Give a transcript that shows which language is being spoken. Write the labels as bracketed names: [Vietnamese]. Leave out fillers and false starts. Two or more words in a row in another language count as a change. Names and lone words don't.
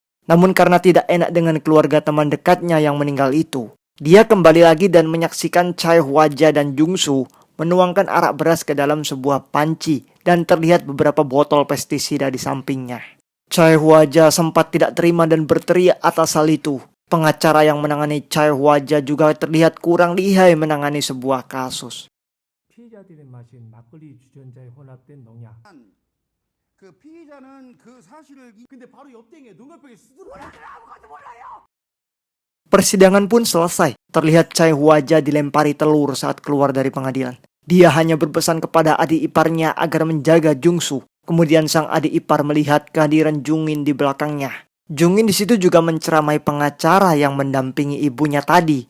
[Indonesian] Namun karena tidak enak dengan keluarga teman dekatnya yang meninggal itu, dia kembali lagi dan menyaksikan Choi Hwa-ja dan Jung-soo menuangkan arak beras ke dalam sebuah panci dan terlihat beberapa botol pestisida di sampingnya. Choi Hwa-ja sempat tidak terima dan berteriak atas hal itu. Pengacara yang menangani Choi Hwa-ja juga terlihat kurang lihai menangani sebuah kasus. [Korean] 피해자들이 마신 막걸리 주전자에 혼합된 농약. 그 피의자는 그 사실을 근데 바로 옆댕이에 눈가병에 수두룩 [Indonesian] Persidangan pun selesai. Terlihat Choi Hwa-ja dilempari telur saat keluar dari pengadilan. Dia hanya berpesan kepada adik iparnya agar menjaga Jung-soo. Kemudian sang adik ipar melihat kehadiran Jung-in di belakangnya. Jung-in di situ juga menceramai pengacara yang mendampingi ibunya tadi.